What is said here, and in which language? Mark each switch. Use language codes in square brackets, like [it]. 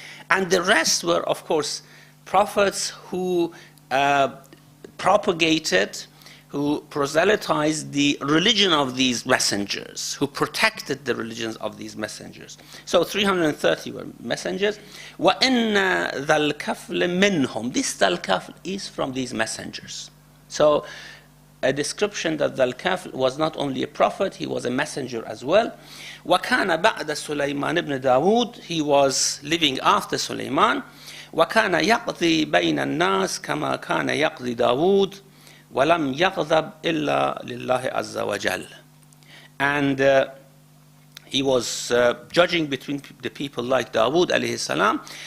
[en] And the rest were, of course, prophets who propagated, who proselytized the religion of these messengers, who protected the religions of these messengers. So 330 were messengers. [ar] وَإِنَّ ذَا الْكَفْلِ مِنْهُمْ. [en] This ذَا الْكَفْلِ is from these messengers. So a description that ذَا الْكَفْلِ was not only a prophet, he was a messenger as well. [ar] وَكَانَ بَعْدَ سُلَيْمَانِ ibn Dawood. [en] He was living after Sulaiman. [ar] وَكَانَ يَقْضِي بَيْنَ النَّاسِ كَمَا كَانَ يَقْضِي دَاوُودَ وَلَمْ يَغْضَبْ إِلَّا لِلَّهِ عَزَّ وَجَلَّ. [en] And he was judging between the people like Dawood alayhi salam.